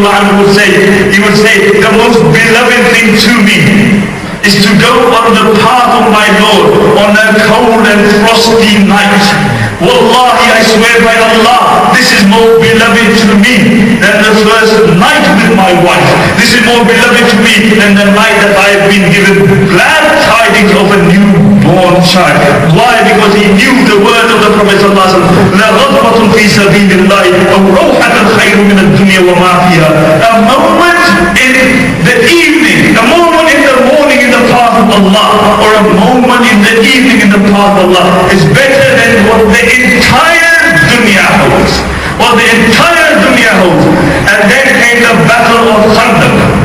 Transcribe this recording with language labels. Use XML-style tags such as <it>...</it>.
<en>radiallahu anhu would say, he would say, the most beloved thing to me is to go on the path of my Lord on a cold and frosty night. Wallahi, I swear by Allah, this is more beloved to me than the first night with my wife. This is more beloved to me than the night that I have been given glad tidings of a newborn child. Why? Because he knew the word of the Prophet ﷺ,</en> <ar>لَغَضْبَةٌ فِي سَبِيلِ اللَّهِ أَوْ رَوْحَةٌ خَيْرٌ مِنَ الدُّنْيَا وَمَا فِيهَا.</ar> <en>A moment in the evening, a moment in the morning in the path of Allah, or a moment in the evening in the path of Allah is better than what the entire dunya holds. What the entire dunya holds. And then came the battle of Khandaq.</en>